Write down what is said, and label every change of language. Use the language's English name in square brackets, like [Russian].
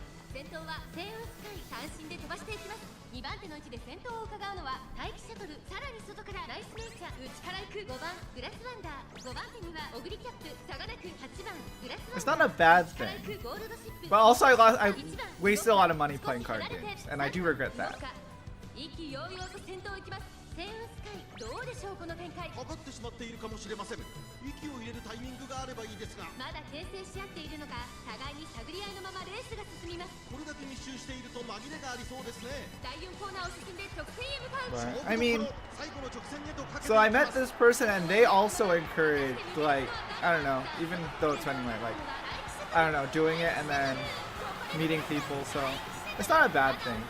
[Japanese] 先頭はセイウンスカイ単身で飛ばしていきます。2番手の位置で先頭を伺うのは待機シャトル、さらに外からナイスネイチャー、内から行く5番グラスワンダー、5番手にはオグリキャップ、差がなく8番グラスワンダー。 [English] It's not a bad thing, but also I wasted a lot of money playing card games, and I do regret that. [Japanese] 意気揚々と先頭を行きます。セイウンスカイどうでしょうこの展開。かかってしまっているかもしれません。息を入れるタイミングがあればいいですが。まだ牽制し合っているのか、互いに探り合いのままレースが進みます。これだけ密集していると紛れがありそうですね。第4コーナーを進んで直線へ向かう。 [English] I mean, so I met this person and they also encouraged, like, I don't know, even though it's anyway, like, I don't know, doing it and then meeting people, so it's not a bad thing.